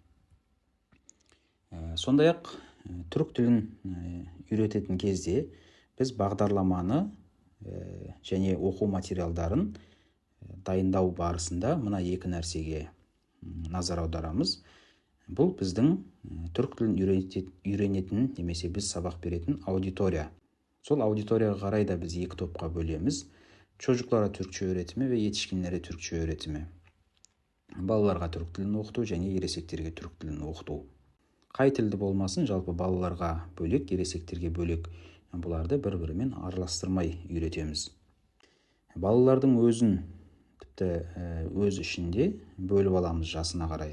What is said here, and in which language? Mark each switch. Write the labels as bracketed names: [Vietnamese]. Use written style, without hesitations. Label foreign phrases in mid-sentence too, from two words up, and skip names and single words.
[Kazakh] Сондай-ақ түрік тілін үйрететін кезде біз бағдарламаны және оқу материалдарын дайындау барысында мына екі нәрсеге назар аударамыз. Бұл біздің түрік тілін үйренетін немесе біз сабақ беретін аудитория. Сол аудиторияға қарай да біз екі топқа бөлеміз. [Turkish] Çocuklara Türkçe öğretimi ve yetişkinlere Türkçe öğretimi. [Kazakh] Балаларға түрік тілін оқыту және ересектерге түрік тілін оқыту. Қай тілді болмасын, жалпы балаларға бөлек, ересектерге бөлек бұларды бір-бірімен араластырмай үйретеміз. Балалардың өзін тіпті өз ішінде бөліп аламыз жасына қарай.